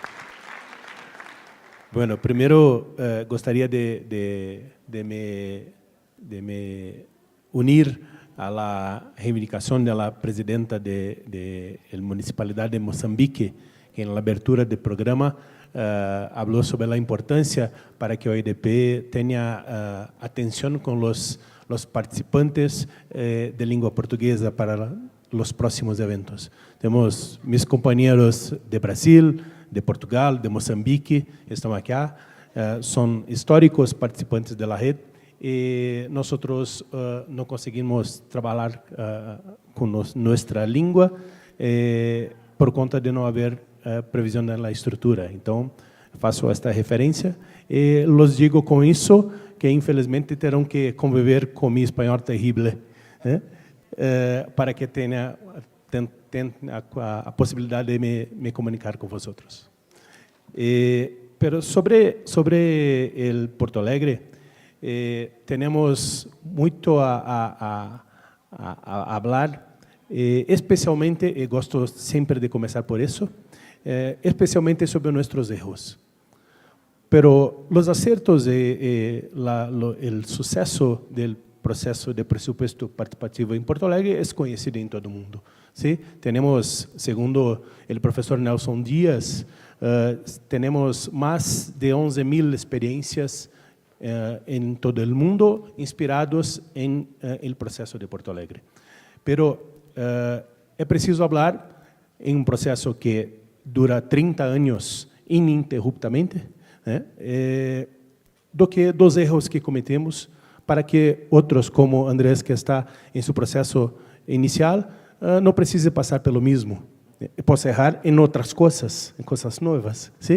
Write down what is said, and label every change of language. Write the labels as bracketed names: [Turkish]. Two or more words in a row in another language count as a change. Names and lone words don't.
[Spanish] Bueno, primero [Portuguese] gostaria de me unir [Spanish] a la reivindicación de la presidenta de la Municipalidad de Moçambique, que en la abertura del programa habló sobre la importancia para que OIDP tenga atención con los participantes de lengua portuguesa para los próximos eventos. Tenemos mis compañeros de Brasil, de Portugal, de Moçambique, [Portuguese] estão aqui, [Spanish] son históricos participantes de la red y nosotros no conseguimos trabajar con nuestra [Portuguese] língua por conta [Spanish] de no haber previsión en la estructura. [Portuguese] Então, faço esta referência e [Spanish] los digo [Portuguese] com isso que infelizmente terão que conviver com mi espanhol terrível, para que tenha a possibilidade de me comunicar com vosotros. [Spanish] Pero sobre el [Portuguese] Porto Alegre, tenemos muito a hablar, especialmente, e gosto sempre de começar por isso, especialmente sobre nossos erros. [Spanish] Pero los acertos y el suceso del proceso de presupuesto participativo en Porto Alegre es conocido en todo el mundo. ¿Sí? Tenemos, segundo el profesor Nelson Díaz, tenemos más de 11.000 experiencias en todo el mundo inspirados en el proceso de Porto Alegre. Pero es preciso hablar en un proceso que dura 30 años ininterruptamente, [Portuguese] do que dos erros que cometemos para que outros, como Andrés, que está em seu processo inicial, não precise passar pelo mesmo. Posso errar em outras coisas, em coisas novas, ¿sí?